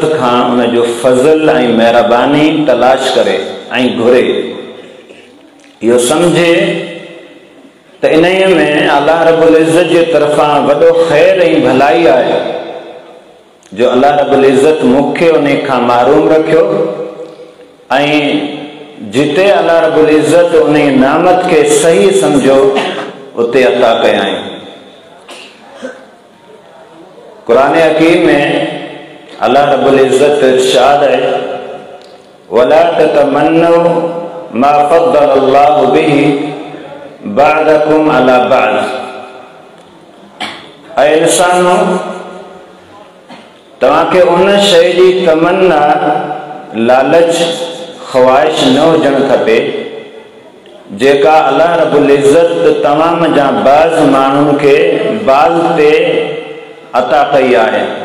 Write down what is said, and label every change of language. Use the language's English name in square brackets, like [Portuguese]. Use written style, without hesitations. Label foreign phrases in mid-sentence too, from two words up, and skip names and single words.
[Sindhi] खां उन जो फज़ल ऐं महिरबानी तलाश करे ऐं घुरे, इहो सम्झे त इन्हीअ में अल्लाह रब्बुल इज़्ज़त जे तरफ़ां वॾो ख़ैर ऐं भलाई आहे जो अल्लाह रब्बुल इज़्ज़त मूंखे उन खां महरूम रखियो ऐं जिते अल्लाह रब्बुल इज़्ज़त उन नामत खे सही सम्झो उते अता कयाई। कुरान हकीम में अल्लाह रब्बुल इज़्ज़त इरशाद है, [Arabic] ولا تتمنوا ما فضل الله به بعضكم على بعض. [Sindhi] ऐं इंसानो, तव्हांखे उन शइ जी तमन्ना, लालच, ख़्वाहिश न हुजणु खपे जेका अल्लाह रब्बुल इज़्ज़त तमाम जा बाज़ माण्हुनि खे बाज़ ते अता कई आहे।